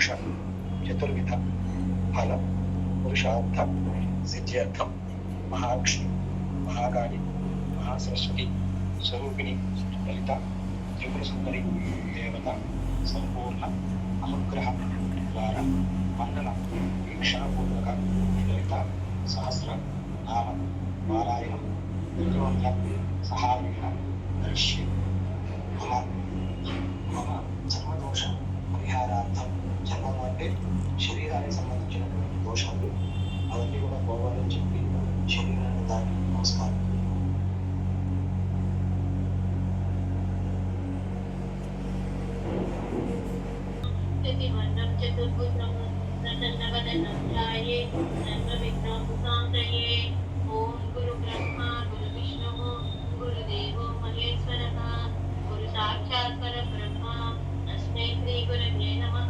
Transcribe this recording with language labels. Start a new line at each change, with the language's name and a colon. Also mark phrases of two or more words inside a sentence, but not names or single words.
Sanskrit: चतुर्विध फल पुरुषार्थ सिद्ध्यर्थं महालक्ष्मी महाकाली महासरस्वती स्वरूपिणी ललिता त्रिपुरसुंदरी देवता संपूर्ण अनुग्रह द्वारा मंडल दीक्षापूर्वक ललिता सहस्र नाम पारायणं रुद्रमंत्र सहायेन करिष्ये। मम जन्मदोष परिहारार्थं जन्म
Telugu: అంటే శరీరానికి సంబంధించిన దోషాలు అవన్నీ కూడా పోవాలని చెప్పి శరీరాన్ని దాటి నమస్కారం.
Sanskrit: चतुर्भुजं प्रसन्नवदनं ध्याये सर्वविघ्नोपशान्तये। ॐ गुरुब्रह्मा गुरुविष्णुः गुरुदेवो महेश्वरः गुरुसाक्षात् परब्रह्म तस्मै श्रीगुरवे नमः।